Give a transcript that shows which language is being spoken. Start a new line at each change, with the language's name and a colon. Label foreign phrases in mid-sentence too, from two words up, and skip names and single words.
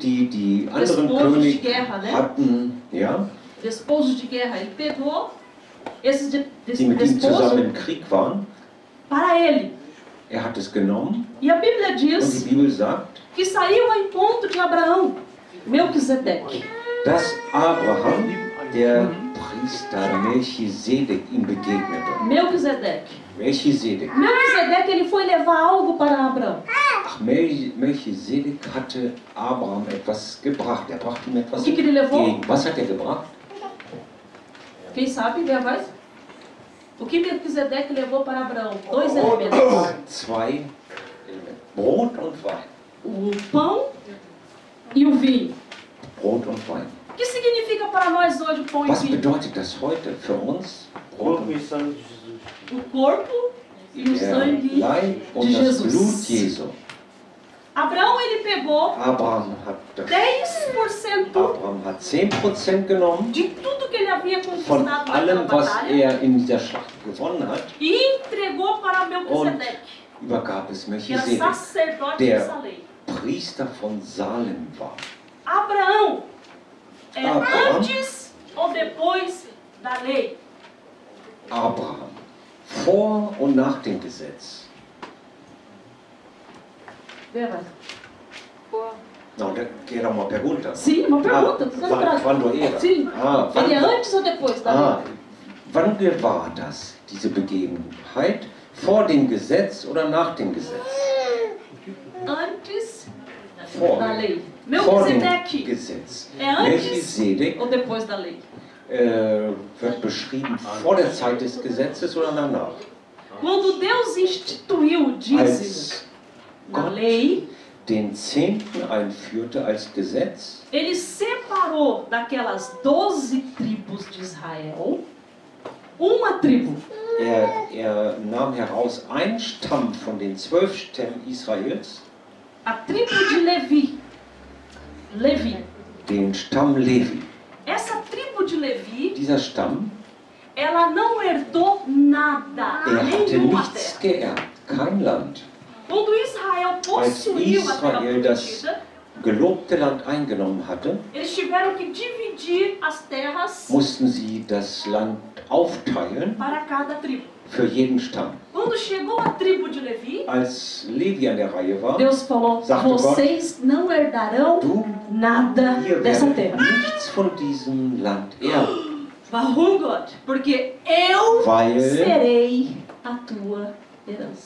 German: die
Portuguese: Despojos
German: anderen
Portuguese: de
German: Könige
Portuguese: guerra, né?
German: hatten, ja,
Portuguese: desposos de guerra. Ele pegou esses
German: die mit ihm zusammen
Portuguese: desposos
German: im Krieg waren.
Portuguese: para ele.
German: Er hat es genommen
Portuguese: E a Bíblia
German: und die
Portuguese: diz
German: Bibel sagt,
Portuguese: que saiu ao encontro de Abraão, Melquisedeque.
German: dass Abraham, der Priester Melchisedek, ihm begegnete.
Portuguese: Melquisedeque.
German: Melchisedek.
Portuguese: Melquisedeque, ele foi levar algo para Abraão.
German: Ach, Melchisedek hatte Abraham etwas gebracht. Er brachte ihm etwas
Portuguese: O que ele levou?
German: entgegen. Was hat er gebracht?
Portuguese: Quem sabe, vê a voz? O que Melquisedeque levou para Abraão? Dois elementos.
German: Zwei Elemente. Brot und Wein.
Portuguese: O pão e o vinho.
German: Brot und Wein.
Portuguese: O que significa para nós hoje o pão e o
German: Was
Portuguese: vinho?
German: bedeutet das heute für uns? Brot
Portuguese: Corpo
German: und
Portuguese: e sangue de Jesus. O corpo e o
German: der
Portuguese: sangue
German: Leib und
Portuguese: de
German: das Blut
Portuguese: Jesus.
German: Jesu.
Portuguese: Abraão, ele pegou
German: Abraham hat 10% Abraham hat 10% genommen
Portuguese: de tudo que ele havia
German: von
Portuguese: conquistado naquela
German: allem, was
Portuguese: batalha
German: er in dieser Schlacht gewonnen hat,
Portuguese: e entregou para
German: und
Portuguese: Melquisedeque,
German: übergab es
Portuguese: que era
German: Melchisedek,
Portuguese: sacerdote
German: der
Portuguese: dessa lei.
German: Priester von Salem war.
Portuguese: Abraão é Abraão. antes ou depois da lei?
German: Abraham, vor und nach dem Gesetz.
Portuguese: Vera. Não, que era uma pergunta. Sim, uma pergunta. Quando era? Sim. Ah, Ele é
German: wann,
Portuguese: antes ou depois da ah, lei?
German: wann war das, diese Begebenheit? Vor dem Gesetz oder nach dem Gesetz?
Portuguese: Antes
German: Vor,
Portuguese: da lei.
German: vor dem
Portuguese: Melquisedeque
German: Gesetz.
Portuguese: é antes
German: Melchisedek
Portuguese: ou depois da lei?
German: wird beschrieben vor der Zeit des Gesetzes oder danach?
Portuguese: Quando Deus instituiu o dízimo
German: Als
Portuguese: na
German: Gott
Portuguese: lei,
German: den Zehnten einführte als Gesetz,
Portuguese: ele separou daquelas 12 tribos de Israel uma tribo.
German: er nahm heraus einen Stamm von den 12 Stämmen Israels,
Portuguese: A tribo de Levi. Levi.
German: den Stamm Levi.
Portuguese: Essa tribo de Levi, Dieser Stamm, ela não herdou nada,
German: hatte
Portuguese: nenhuma
German: nichts
Portuguese: terra.
German: geerbt, kein Land.
Portuguese: Quando Israel possuiu a terra
German: Israel das
Portuguese: prometida,
German: gelobte Land eingenommen hatte,
Portuguese: eles tiveram que dividir as terras
German: mussten sie das Land aufteilen
Portuguese: para cada tribo.
German: für jeden Stamm.
Portuguese: Quando chegou a tribo de Levi,
German: Als Levi an der Reihe war,
Portuguese: Deus falou:
German: Sagte
Portuguese: vocês não herdarão
German: du,
Portuguese: nada
German: ihr
Portuguese: dessa
German: werdet
Portuguese: terra.
German: nichts von diesem Land erben, Warum, Gott?
Portuguese: Porque eu
German: weil
Portuguese: serei a tua herança.